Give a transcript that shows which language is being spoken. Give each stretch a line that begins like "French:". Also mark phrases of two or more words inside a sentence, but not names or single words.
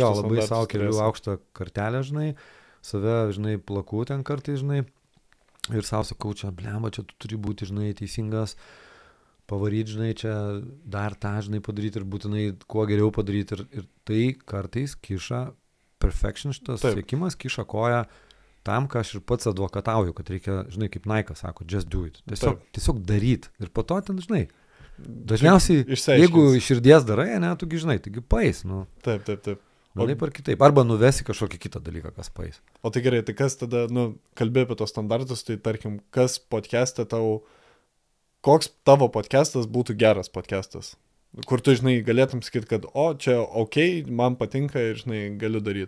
Lithuanian: Jo, labai savo keliu aukštą kartelę, žinai, save, žinai, plaku ten kartais, žinai, ir savo sakau, čia, blemba, čia tu turi būti, žinai, teisingas, pavaryti, žinai, čia dar tą, žinai, padaryti ir būtinai kuo geriau padaryti. Ir tai kartais kiša, perfection šitas siekimas kiša koją tam, ką aš ir pats advokatauju, kad reikia, žinai, kaip Nike sako,
English: just do it.
Lithuanian: Tiesiog daryti. Ir po to ten, žinai, dažniausiai, jeigu iš širdies darai, ne, tugi, žinai, taigi pais, Taip. Vienaip ar kitaip. Arba nuvesi kažkokį kitą dalyką, kas pais. O tai gerai, tai kas tada, kalbė apie tos standartus, tai tarkim, kas podcast'e tau, koks tavo podcastas būtų geras podcastas, kur tu, žinai, galėtum sakyti, kad čia okei, man patinka ir, žinai, galiu daryti.